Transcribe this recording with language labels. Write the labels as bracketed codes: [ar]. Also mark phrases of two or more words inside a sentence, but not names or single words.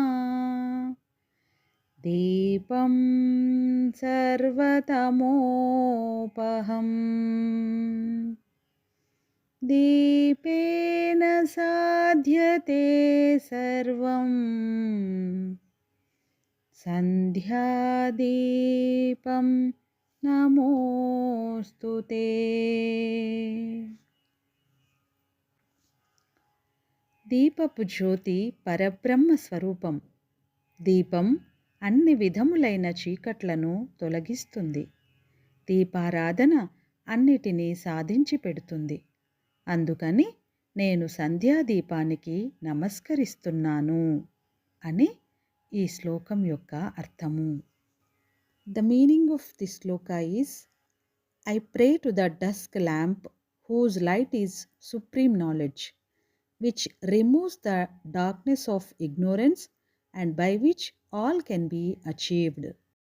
[sa] दीपं सर्वतमोपहम् दीपेन साध्यते सर्वम् सन्ध्यादीपं नमोऽस्तु ते। [te] దీపపు జ్యోతి పరబ్రహ్మ స్వరూపం. దీపం అన్ని విధములైన చీకట్లను తొలగిస్తుంది. దీపారాధన అన్నిటినీ సాధించి పెడుతుంది. అందుకని నేను సంధ్యాదీపానికి నమస్కరిస్తున్నాను అని ఈ శ్లోకం యొక్క అర్థము. [en] the meaning of the shloka is I pray to the dusk lamp whose light is supreme knowledge which removes the darkness of ignorance and by which all can be achieved.